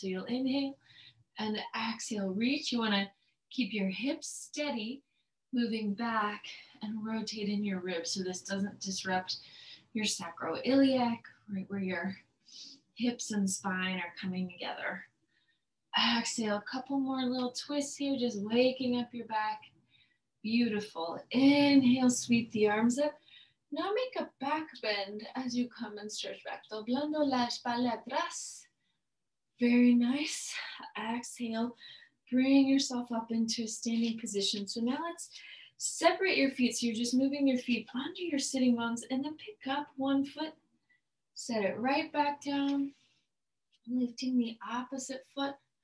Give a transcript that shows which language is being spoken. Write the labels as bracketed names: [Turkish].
[English] So you'll inhale and exhale, reach. You wanna keep your hips steady, moving back and rotate in your ribs so this doesn't disrupt your sacroiliac, right where your hips and spine are coming together. Exhale, a couple more little twists here, just waking up your back. Beautiful. Inhale, sweep the arms up. Now make a back bend as you come and stretch back. [Spanish] Doblando la espalda atrás. [English] Very nice. Exhale, bring yourself up into a standing position. So now let's separate your feet. So you're just moving your feet onto your sitting bones and then pick up one foot. Set it right back down. Lifting the opposite foot.